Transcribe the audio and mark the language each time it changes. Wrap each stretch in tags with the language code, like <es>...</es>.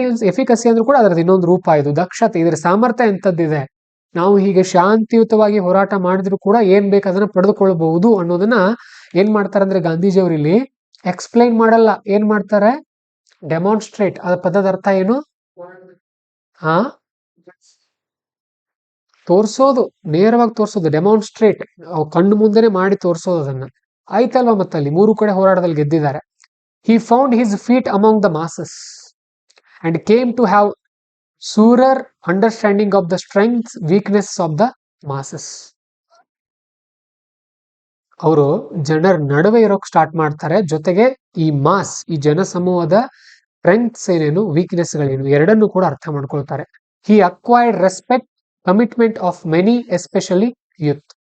<kn>Efficacy ಅಂದ್ರೂ ಕೂಡ ಅದರದ್ದು ಇನ್ನೊಂದು ರೂಪ ಇದು, ದಕ್ಷತೆ. ಇದರ ಸಾಮರ್ಥ್ಯ ಎಂತದ್ದಿದೆ, ನಾವು ಹೀಗೆ ಶಾಂತಿಯುತವಾಗಿ ಹೋರಾಟ ಮಾಡಿದ್ರು ಕೂಡ ಏನ್ ಬೇಕು ಅದನ್ನ ಪಡೆದುಕೊಳ್ಳಬಹುದು ಅನ್ನೋದನ್ನ ಏನ್ ಮಾಡ್ತಾರೆ ಅಂದ್ರೆ ಗಾಂಧೀಜಿಯವರು ಇಲ್ಲಿ ಎಕ್ಸ್ಪ್ಲೈನ್ ಮಾಡಲ್ಲ, ಏನ್ ಮಾಡ್ತಾರೆ, ಡೆಮಾನ್ಸ್ಟ್ರೇಟ್. ಅದ ಪದದ ಅರ್ಥ ಏನು? ಹಾ, ತೋರ್ಸೋದು, ನೇರವಾಗಿ ತೋರ್ಸೋದು, ಡೆಮಾನ್ಸ್ಟ್ರೇಟ್. ಕಣ್ಣು ಮುಂದೆನೆ ಮಾಡಿ ತೋರ್ಸೋದು ಅದನ್ನ. ಆಯ್ತಲ್ವಾ, ಮತ್ತಲ್ಲಿ 3 ಕಡೆ ಹೋರಾಟದಲ್ಲಿ ಗೆದ್ದಿದ್ದಾರೆ.</kn> <en>He found his feet among the masses and came to have surer understanding of the strengths, weakness of the masses.</en> <kn>ಅವರು ಜನರ ನಡುವೆ ಇರೋಕ್ ಸ್ಟಾರ್ಟ್ ಮಾಡ್ತಾರೆ, ಜೊತೆಗೆ ಈ ಮಾಸ್, ಈ ಜನ ಸಮೂಹದ ಸ್ಟ್ರೆಂಗ್ತ್ಸ್ ಏನೇನು, ವೀಕ್ನೆಸ್ ಗಳೇನು, ಎರಡನ್ನೂ ಕೂಡ ಅರ್ಥ ಮಾಡ್ಕೊಳ್ತಾರೆ.</kn> <en>He acquired respect, commitment of many, especially youth.</en>